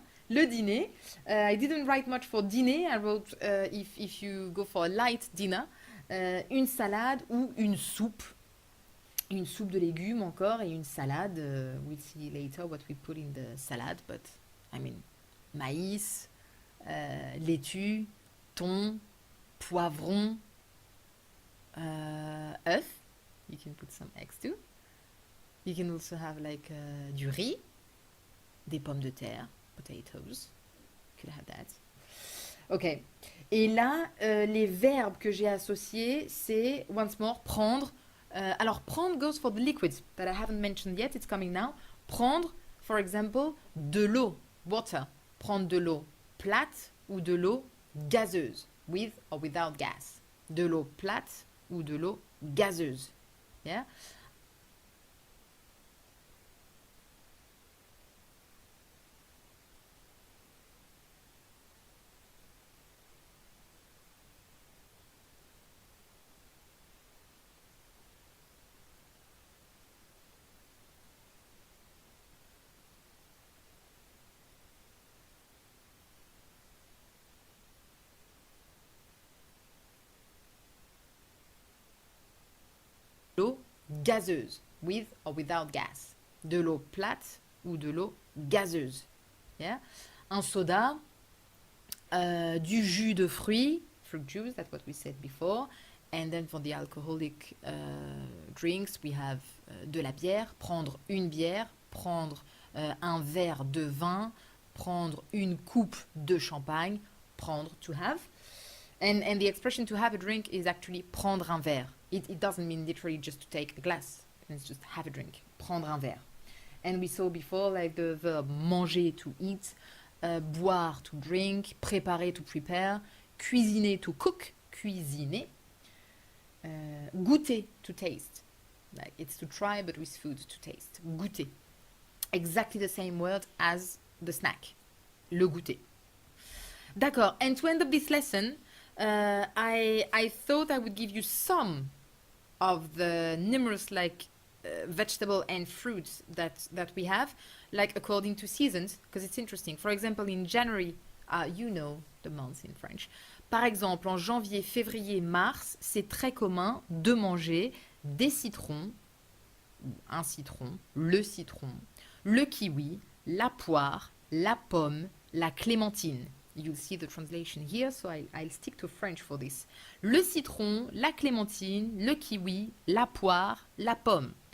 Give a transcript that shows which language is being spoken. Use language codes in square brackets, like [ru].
[en] I didn't write much for dîner. I wrote if you go for a light dinner, [fr] une salade ou une soupe. Une soupe de légumes encore et une salade. [en] We'll see later what we put in the salad, but I mean [fr] maïs, laitue, thon, poivron, œuf. [en] You can put some eggs too. You can also have like [fr] du riz, des pommes de terre, [en] potatoes. You could have that. Ok. [fr] Et là, les verbes que j'ai associés, c'est [en] once more [fr] prendre. [en] Alors prendre goes for the liquids that I haven't mentioned yet. It's coming now. Prendre, for example, [fr] de l'eau, [en] water. [fr] Prendre de l'eau plate ou de l'eau gazeuse, [en] with or without gas. [fr] De l'eau plate ou de l'eau gazeuse. Yeah? L'eau gazeuse, [en] with or without gas. [fr] De l'eau plate ou de l'eau gazeuse. [en] Yeah? [fr] Un soda, du jus de fruits, [en] fruit juice, that's what we said before. And then for the alcoholic drinks, we have [fr] de la bière, prendre une bière, prendre un verre de vin, prendre une coupe de champagne, prendre, [en] to have. And the expression to have a drink is actually [fr] prendre un verre. [en] It doesn't mean literally just to take a glass. It's just have a drink. [fr] Prendre un verre. [en] And we saw before like the verb manger, to eat, boire, to drink, préparer, to prepare, cuisiner, to cook, cuisiner, goûter, to taste. Like it's to try, but with food, to taste. Goûter. Exactly the same word as the snack. Le goûter. D'accord. And to end up this lesson, I thought I would give you some of the numerous vegetable and fruits that we have, like according to seasons, because it's interesting. For example, in January, you know the months in French. [fr] Par exemple, en janvier, février, mars, c'est très commun de manger des citrons, ou un citron, le kiwi, la poire, la pomme, la clémentine. [en] You'll see the translation here, so I'll stick to French for this. [fr] Le citron, la clémentine, le kiwi, la poire, la pomme.